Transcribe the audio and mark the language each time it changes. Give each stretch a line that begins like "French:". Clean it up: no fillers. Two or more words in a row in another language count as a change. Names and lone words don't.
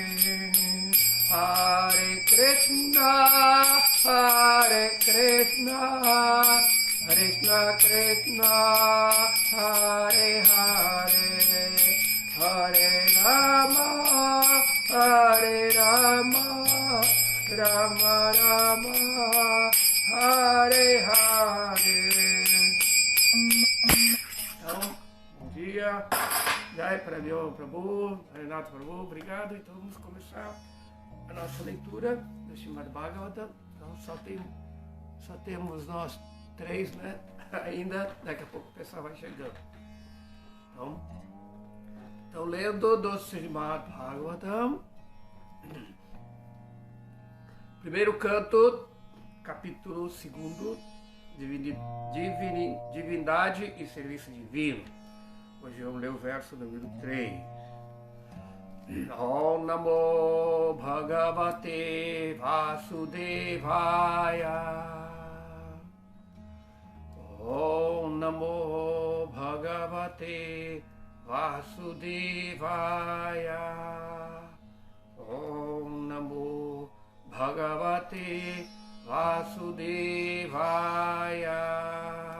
Sanskrit: Hare Krishna, Hare Krishna, Krishna Krishna, Hare Hare, Hare Rama, Hare Rama, Rama Rama, Hare Hare.
Portuguese: Então, bom dia, Jai para Bioma Prabhu, Harinath Prabhu, obrigado. Então vamos começar a nossa leitura do Srimad Bhagavatam. Então só temos nós três, né? Ainda, daqui a pouco o pessoal vai chegando. Então lendo do Srimad Bhagavatam, primeiro canto, capítulo 2, Divindade e Serviço Divino. Hoje vamos ler o verso número 3.
Sanskrit: Om Namo Bhagavate Vasudevaya, Om Namo Bhagavate Vasudevaya, Om Namo Bhagavate Vasudevaya.